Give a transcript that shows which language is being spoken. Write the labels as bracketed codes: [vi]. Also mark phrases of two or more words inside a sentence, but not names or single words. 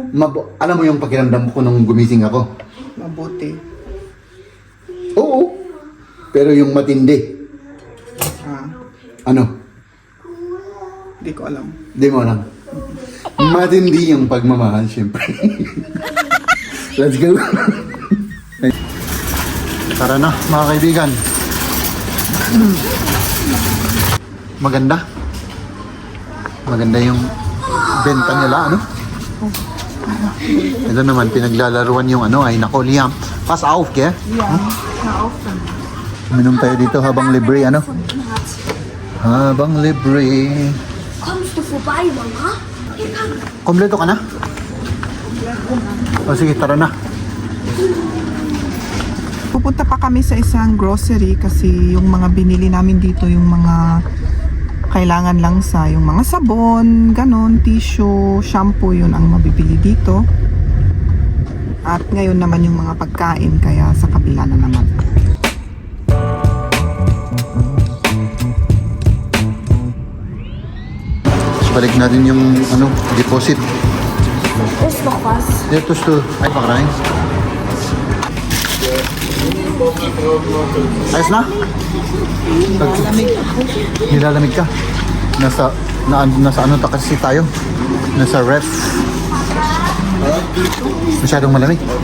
[tl] Alam mo yung pakiramdam ko nung gumising ako? Mabuti. Oo. Pero yung matindi. Ah, Ano? hindi ko alam. Di mo alam. Matindi yung pagmamahal, syempre. [en] Let's go. [tl] Tara na, mga kaibigan. Maganda. Maganda yung benta nila, ano? Ito naman, pinaglalaruan yung ay nako, Liam. [de] Pass auf, ke? [tl] Minom tayo dito habang libre, ano? Habang libre. [de] Kommst du vorbei, Mama? [tl] Kompleto ka na? O sige, tara na. Pupunta pa kami sa isang grocery kasi yung mga binili namin dito, yung mga kailangan lang sa yung mga sabon, ganon, tissue, shampoo, yun ang mabibili dito. At ngayon naman yung mga pagkain, kaya sa kabila na naman. Balik natin yung deposit. [de] Ist noch was? [tl] Dito to ay pakrain. Ayos na? Nilalamig ka? Nasa ano kasi tayo? Nasa ref. Masyadong malamig.